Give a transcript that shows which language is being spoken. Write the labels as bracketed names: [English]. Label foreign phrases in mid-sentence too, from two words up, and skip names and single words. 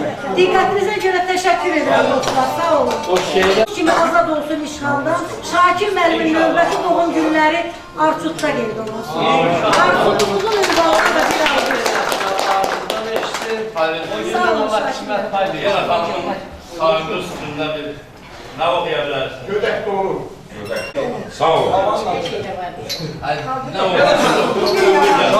[Azerbaijani] Diqqətinizə görə təşəkkür edirəm dostlar, sağ olun. Kimi azad olsun işğaldan, Şakir müəllimin növbəti doğum günləri Arçutda qeyd olunsun. Arçutumuzun ünvanını da bir arzu edirəm. Sağ olun Şakir müəllim. [Turkish] Sağınız üstünde bir ne okuyabilirsiniz? [Azerbaijani] Gödək doğru. Sağ olun. [Turkish] Ne okuyabilirsiniz?